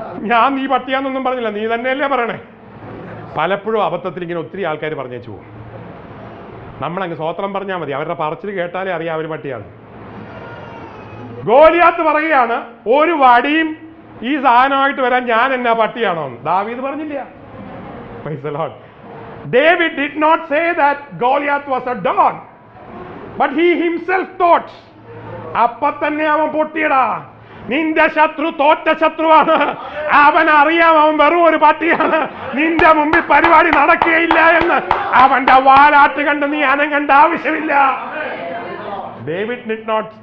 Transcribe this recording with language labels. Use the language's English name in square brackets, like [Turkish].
[Malayalam] ഞാൻ നീ പട്ടിയാന്നൊന്നും പറഞ്ഞില്ല, നീ തന്നെയല്ലേ പറയണേ. പലപ്പോഴും അബദ്ധത്തിൽ ഇങ്ങനെ ഒത്തിരി ആൾക്കാർ പറഞ്ഞേച്ചു പോകും. നമ്മളങ്ങ് സ്വോത്രം പറഞ്ഞാൽ മതി, അവരുടെ പറച്ചിൽ കേട്ടാലേ അറിയാം അവർ പട്ടിയാണ്. ഗോലിയാത്ത് പറയുകയാണ്, ഒരു വടിയും ഈ സാധനമായിട്ട് വരാൻ ഞാൻ എന്നാ പട്ടിയാണോ? ദാവീദ് പറഞ്ഞില്ല. [English] Praise the Lord. David did not say that Goliath was a dog, but he himself thought. [Malayalam] അപ്പൊ തന്നെ അവൻ പൊട്ടിയടാ, നിന്റെ ശത്രു തോറ്റ ശത്രുവാണ്, അവൻ അറിയാം അവൻ വെറും ഒരു പട്ടിയാണ്, നിന്റെ മുമ്പിൽ പരിപാടി നടക്കുകയില്ല എന്ന്. അവന്റെ വാലാട്ട് കണ്ട് നീ അനങ്ങണ്ട ആവശ്യമില്ല. [English] David did not.